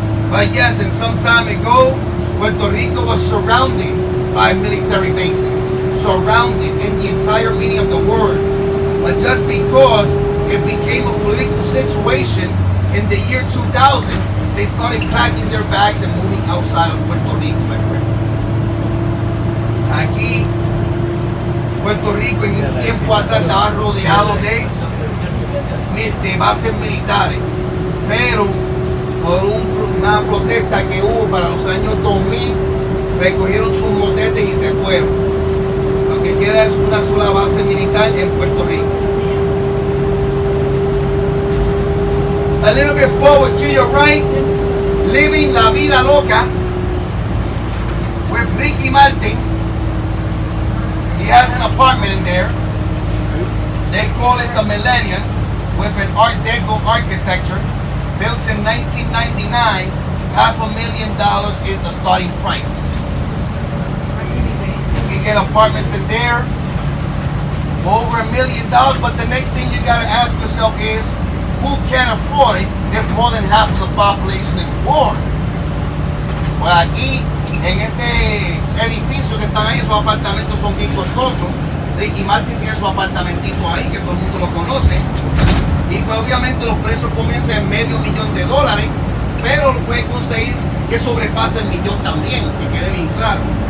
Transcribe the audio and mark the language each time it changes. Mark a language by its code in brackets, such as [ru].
[en] But yes, and some time ago, Puerto Rico was surrounded by military bases. Surrounded in the entire meaning of the word. But just because it became a political situation in the year 2000, they started packing their bags and moving outside of Puerto Rico, my friend. [es] Aquí, Puerto Rico en un tiempo atrás estaba rodeado de bases militares, pero por una protesta que hubo para los años 2000, recogieron sus motetes y se fueron. Lo que queda es una sola base militar en Puerto Rico. [en] A little bit forward to your right, living la vida loca with Ricky Martin. He has an apartment in there. They call it the Millennium with an Art Deco architecture. Built in 1999, $500,000 is the starting price. You get apartments in there over $1 million, but the next thing you gotta ask yourself is, who can afford it if more than half of the population is poor? [es] Pues aquí, en ese edificio que están ahí, esos apartamentos son bien costosos. Ricky Martin tiene su apartamentito ahí, que todo el mundo lo conoce. Y pues obviamente los precios comienzan en $500,000, pero lo puede conseguir que sobrepasa el millón también, que quede bien claro.